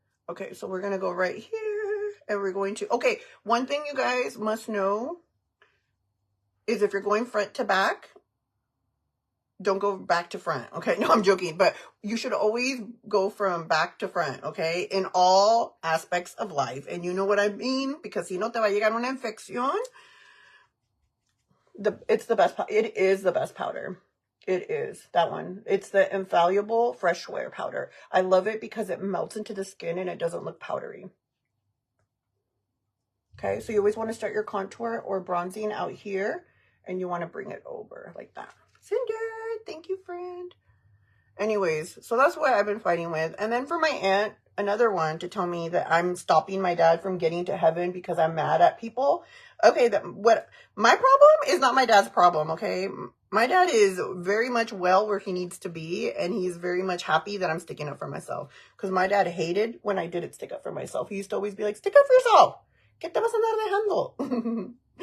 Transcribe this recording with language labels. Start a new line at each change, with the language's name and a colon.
English: Okay, so we're going to go right here. And we're going to... Okay, one thing you guys must know is if you're going front to back, don't go back to front, okay? No, I'm joking, but you should always go from back to front, okay? In all aspects of life. And you know what I mean, because
Spanish: si no te va a llegar una infección.
English: It's the best, it is the best powder. It is, that one. It's the Infallible Fresh Wear Powder. I love it because it melts into the skin and it doesn't look powdery. Okay, so you always want to start your contour or bronzing out here, and you want to bring it over like that. Cinder, thank you, friend. Anyways, so that's what I've been fighting with. And then for my aunt, another one to tell me that I'm stopping my dad from getting to heaven because I'm mad at people. Okay, what my problem is not my dad's problem, okay? My dad is very much well where he needs to be, and he's very much happy that I'm sticking up for myself. Because my dad hated when I didn't stick up for myself. He used to always be like, stick up for yourself.
Spanish: ¿Qué te vas a dar de handle?